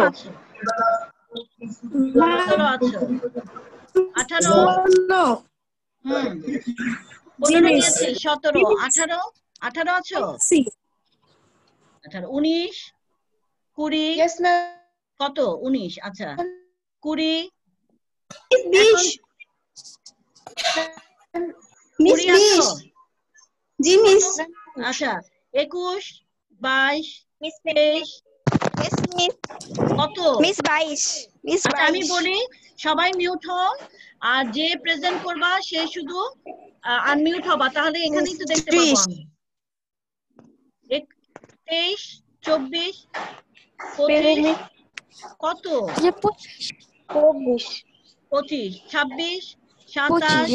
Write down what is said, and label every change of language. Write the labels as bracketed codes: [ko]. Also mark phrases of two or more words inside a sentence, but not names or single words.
[bn] আছো? 17 আছো? 18, হুম 15 দিয়েছি 17 18 18 আছো সি 18 19 20 [en] Yes, ma'am. [bn] কত 19 আচ্ছা 20 [en] Miss Miss [bn] 20 আছো [hi] Ji Miss. [bn] আচ্ছা 21 22 [en] Miss [bn] 23 [en] Yes, Miss. [bn] কত [en] Miss 22. Miss [bn] আচ্ছা আমি 22. বলি সবাই মিউট হও আর যে প্রেজেন্ট করবা সে শুধু আনমিউট হবা তাহলে এখানেই তো দেখতে পাবো আমি 23 24 25 কত 25 26 27